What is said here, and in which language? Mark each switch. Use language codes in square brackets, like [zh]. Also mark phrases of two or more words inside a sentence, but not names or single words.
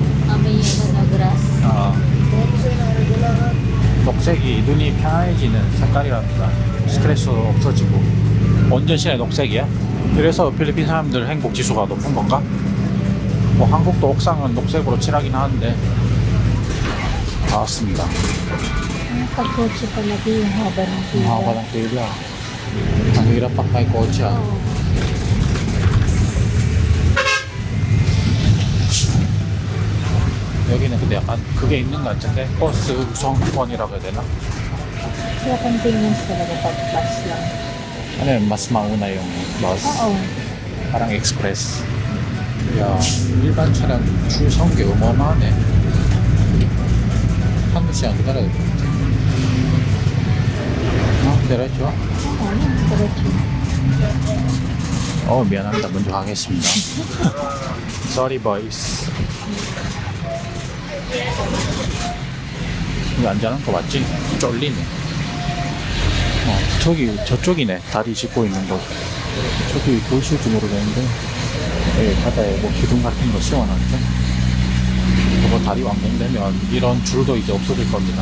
[ko] 녹색이 눈이 편안해지는 색깔이랍니다. 스트레스도 없어지고 완전 실내 녹색이야. 그래서 필리핀 사람들 행복 지수가 높은 건가? 뭐 한국도 옥상은 녹색으로 칠하긴 하는데. 다 왔습니다. [tl] Pag-coach pa lagi yung haba ng pila. Haba ng pila. Ang hirap pa kay kotse. [ko] 여기는 근데 약간 그게 있는 것 같은데 버스 구성권이라고 해야 되나? [tl] Kaya convenience talaga pag bus lang. 아니면 mas mauna yung bus. Oo. parang express. [ko] 야, 일반 차량 줄 선 게 어마어마하네. 한두 시간 기다려야 될 것 같아. 기다렸죠? [tl] Diretso. [ko] 미안합니다. 먼저 가겠습니다. [en] Sorry boys. [ko] 이거 안전한 거 맞지? 쫄리네. 저쪽이네. 다리 짚고 있는 곳. 저기 보이실지 모르겠는데 여기 바다에 뭐 기둥 같은 거 씌워놨죠? 저거 다리 완공되면 이런 줄도 이제 없어질 겁니다.